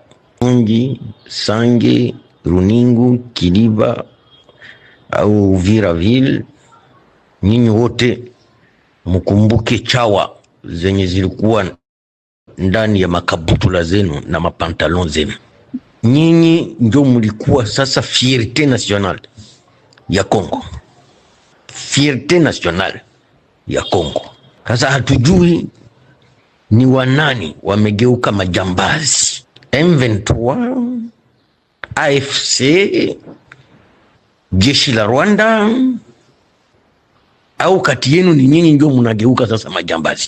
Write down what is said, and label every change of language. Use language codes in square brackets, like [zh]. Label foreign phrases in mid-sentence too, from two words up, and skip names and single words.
[sw] Unji, Sange, Runingu, Kiliba au Viraville. Nyinyi wote mkumbuke chawa zenye zilikuwa ndani ya makabutula zenu na mapantalon zenu. Nyinyi ndio mlikuwa sasa [fr] fierté nationale [sw] ya Congo. [fr] Fierté nationale [sw] ya Congo. Sasa hatujui ni wanani wamegeuka majambazi. M23, AFC, jeshi la Rwanda au kati yenu ni nyinyi ndio mnageuka sasa majambazi?